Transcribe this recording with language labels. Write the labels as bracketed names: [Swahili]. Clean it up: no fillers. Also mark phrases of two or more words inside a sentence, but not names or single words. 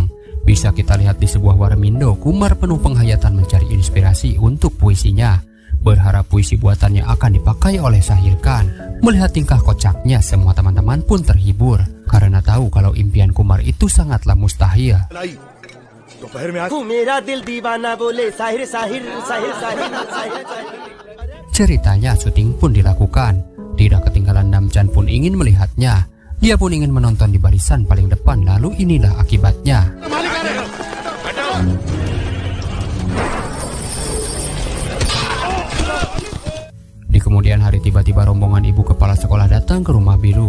[Indonesian] Bisa kita lihat di sebuah warmindo, Kumar penuh penghayatan mencari inspirasi untuk puisinya. Berharap puisi buatannya akan dipakai oleh Shahir Khan. Melihat tingkah kocaknya, semua teman-teman pun terhibur karena tahu kalau impian Kumar itu sangatlah mustahil. [Hindi] दोपहर में मेरा दिल दीवाना बोले साहिर साहिर साहिर साहिर साहिर साहिर. [Indonesian] Ceritanya syuting pun dilakukan. Tidak ketinggalan Namchan pun ingin melihatnya. Dia pun ingin menonton di barisan paling depan. Lalu inilah akibatnya. Di kemudian hari tiba-tiba rombongan ibu kepala sekolah datang ke rumah Bilu.